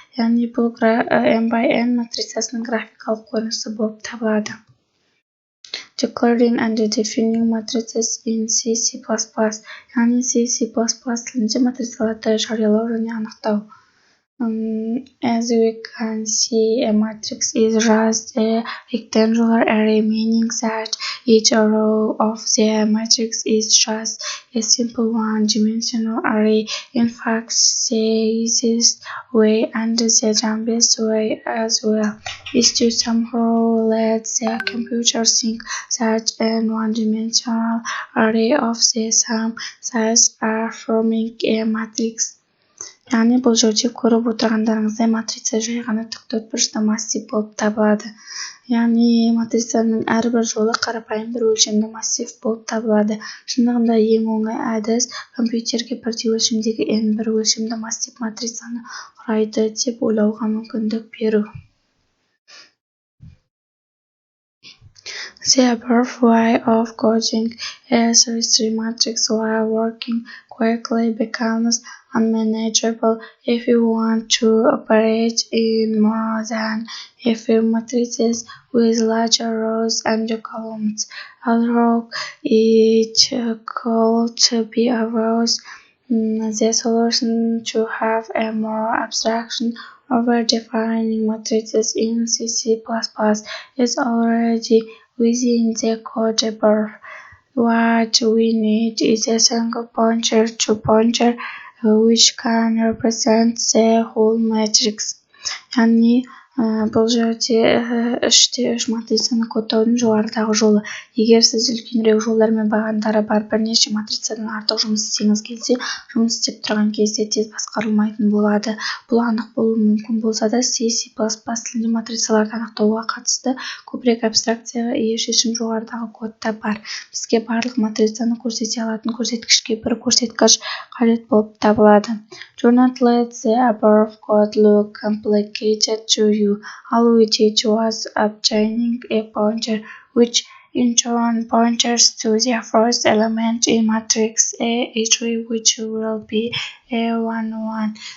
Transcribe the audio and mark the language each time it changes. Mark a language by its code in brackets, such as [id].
[kk] Яғни бұл n by n матрицасының графикалық көрінісі болып табылады. [en] Declaring and defining matrices in C++. [kk] Яғни C++ тілінде матрицаларды жариялау және анықтау. [en] As we can see, a matrix is just a rectangular array, meaning that each row of the matrix is just a simple one-dimensional array. In fact, the easiest way and the dumbest way as well is to somehow let the computer think that a one-dimensional array of the same size are forming a matrix. [kk] Яғни бұл жерде көріп отырғандарыңыздай матрица жай ғана тік төртбұрышты массив болып табылады. Яғни матрицаның әрбір жолы қарапайым бір өлшемді массив болып табылады. Шындығында ең оңай әдіс компьютерге бірдей өлшемдегі n бір өлшемді массив матрицаны құрайды деп ойлауға мүмкіндік беру. [en] The above way of coding a 3-3 matrix while working quickly becomes unmanageable if you want to operate in more than a few matrices with larger rows and columns. Although it could be obvious, the solution to have a more abstraction over defining matrices in C++ is already within the code above. What we need is a single pointer to pointer which can represent the whole matrix. [kk] Яғни бұл жерде үште үш матрицаны кодтаудың жоғарыдағы жолы. Егер сіз үлкенірек жолдар мен бағандары бар бірнеше матрицадан артық жұмыс істеңіз келсе, жұмыс істеп тұрған кезде тез басқарылмайтын болады. Бұл анық болуы мүмкін болса да, C++ тілінде матрицаларды анықтауға қатысты көбірек абстракцияға ие шешім жоғарыдағы кодта бар. Бізге барлық матрицаны көрсете алатын көрсеткішке бір көрсеткіш қажет болып табылады. [en] Do not let the above code look complicated to you. All we did was obtaining a pointer which in turn pointers to the first element in matrix A3, which will be A11.